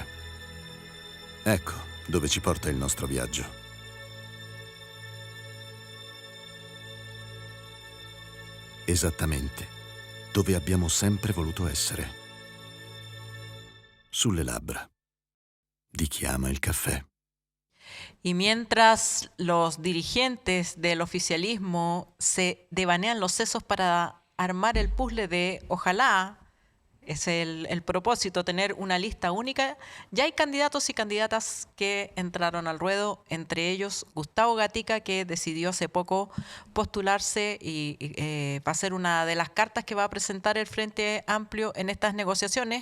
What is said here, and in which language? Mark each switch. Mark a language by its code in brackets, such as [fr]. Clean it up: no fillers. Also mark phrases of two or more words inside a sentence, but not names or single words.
[it] Ecco dove ci porta il nostro viaggio. esattamente dove abbiamo sempre voluto essere. Sulle labbra di chi ama il caffè. [es] Y mientras los dirigentes del oficialismo se devanean los sesos para armar el puzzle de ojalá, es el propósito, tener una lista única, ya hay candidatos y candidatas que entraron al ruedo, entre ellos Gustavo Gatica, que decidió hace poco postularse y va a ser una de las cartas que va a presentar el Frente Amplio en estas negociaciones.